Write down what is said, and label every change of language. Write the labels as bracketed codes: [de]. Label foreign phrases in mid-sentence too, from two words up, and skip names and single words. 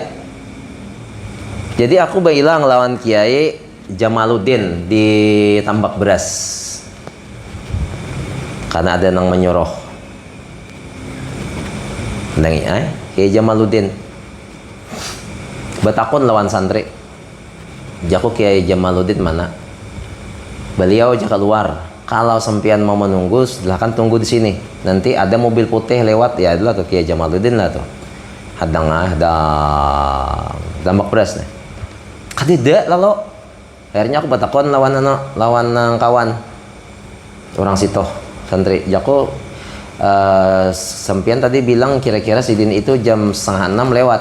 [bjn] Jadi aku bilang lawan Kiai Jamaluddin di Tambak Beras. Karena ada nang menyuruh. Nengi Kiai Jamaluddin. Batakon lawan santri. Jaku Kiai Jamaluddin mana? Beliau aja keluar. Kalau sempian mau menunggu, silahkan tunggu di sini. Nanti ada mobil putih lewat, ya adalah tuh Kiai Jamaluddin lah tuh. Hadang Tambak Beras nih. Kadida lalu. Akhirnya aku batakon lawan kawan orang situ santri. Jaku sempian tadi bilang kira-kira sidin itu jam 5:30 lewat.